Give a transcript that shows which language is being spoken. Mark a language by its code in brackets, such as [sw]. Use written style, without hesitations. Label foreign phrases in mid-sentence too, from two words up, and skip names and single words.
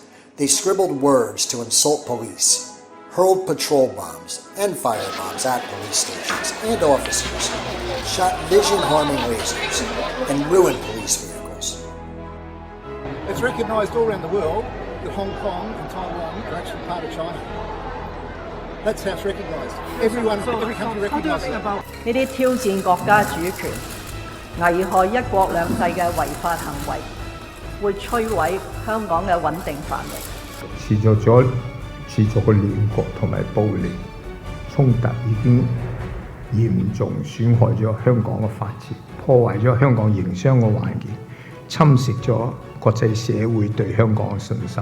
[en] They scribbled words to insult police, hurled patrol bombs and firebombs at police stations and officers, shot vision-harming lasers, and ruined police vehicles. It's recognised all around the world that Hong Kong and Taiwan are actually part of China. That's how it's recognised. Every country recognises it. [yue] 呢啲挑戰國家主權、危害一國兩制嘅違法行為，會摧毀香港嘅穩定繁榮。持續嘅亂局同埋暴力衝突已經嚴重損害咗香港嘅法治，破壞咗香港營商嘅環境，侵蝕咗國際社會對香港嘅信心。